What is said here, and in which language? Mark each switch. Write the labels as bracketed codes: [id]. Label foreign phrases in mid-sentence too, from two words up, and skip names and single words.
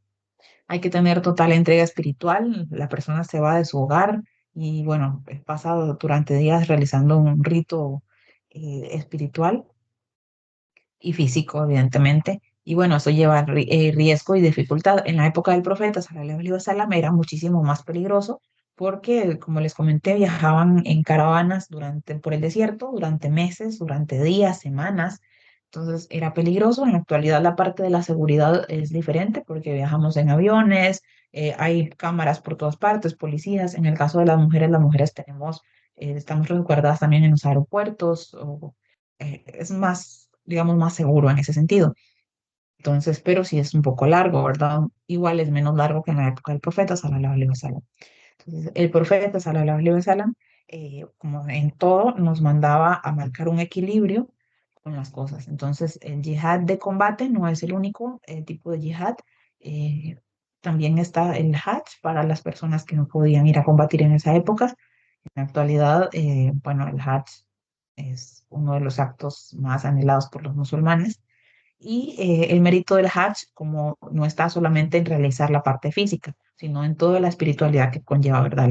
[es] Hay que tener total entrega espiritual, la persona se va de su hogar y bueno, pasa durante días realizando un rito espiritual y físico, evidentemente. Y bueno, eso lleva riesgo y dificultad. En la época del profeta, [ar] صلى الله عليه وسلم, [es] era muchísimo más peligroso porque, como les comenté, viajaban en caravanas por el desierto durante meses, durante días, semanas. Entonces era peligroso. En la actualidad la parte de la seguridad es diferente porque viajamos en aviones, hay cámaras por todas partes, policías. En el caso de las mujeres estamos resguardadas también en los aeropuertos. Es más, digamos, más seguro en ese sentido. Entonces, pero sí es un poco largo, ¿verdad? Igual es menos largo que en la época del profeta, [ar] صلى الله عليه وسلم. [es] Entonces, el profeta, [ar] صلى الله عليه وسلم, [es] como en todo, nos mandaba a marcar un equilibrio con las cosas. Entonces, el yihad de combate no es el único tipo de yihad. eh, También está el hajj para las personas que no podían ir a combatir en esa época. En la actualidad, bueno, el Hajj es uno de los actos más anhelados por los musulmanes y el mérito del Hajj como no está solamente en realizar la parte física, sino en toda la espiritualidad que conlleva, ¿verdad?